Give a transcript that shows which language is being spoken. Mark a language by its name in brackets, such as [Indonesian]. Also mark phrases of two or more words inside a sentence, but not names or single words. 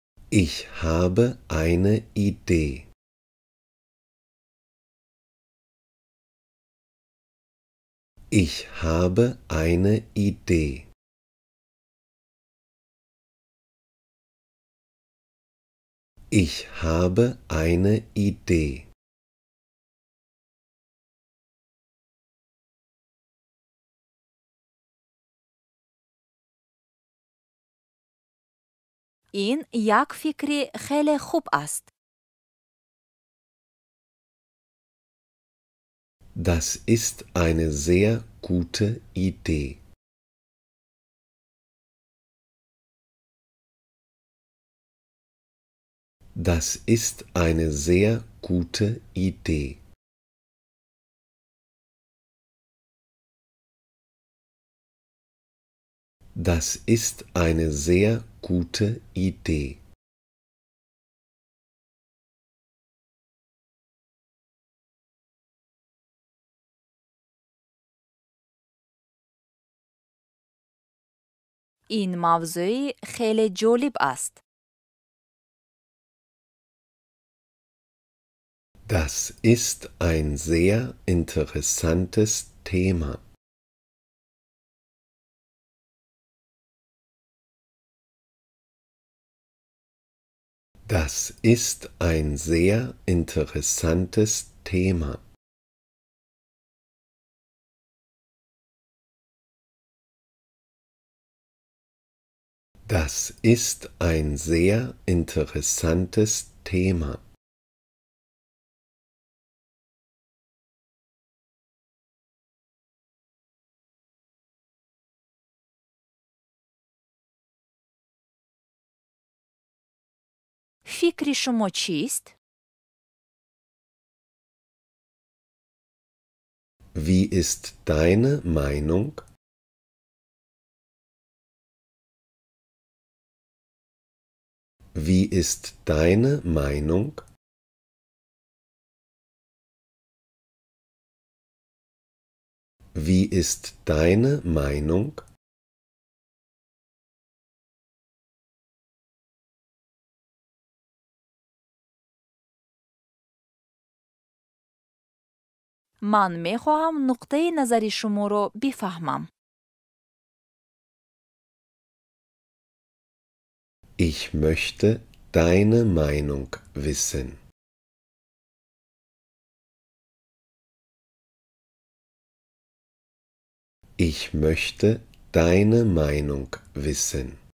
[German] Ich habe eine Idee. Ich habe eine Idee. Ich habe eine Idee. [Persian] این یک فکری خیلی خوب است. [German] Das ist eine sehr gute Idee. Das ist eine sehr gute Idee. Das ist eine sehr gute Idee. [Persian] این موضوع خیلی جالب است. [German] Das ist ein sehr interessantes Thema. Das ist ein sehr interessantes Thema. Das ist ein sehr interessantes Thema. [Persian] فکر شما چیست؟ [German] Wie ist deine Meinung? Wie ist deine Meinung? Wie ist deine Meinung? [Persian] من می خواهم نقطه نظر شما را بفهمم. [German] Ich möchte deine Meinung wissen. Ich möchte deine Meinung wissen.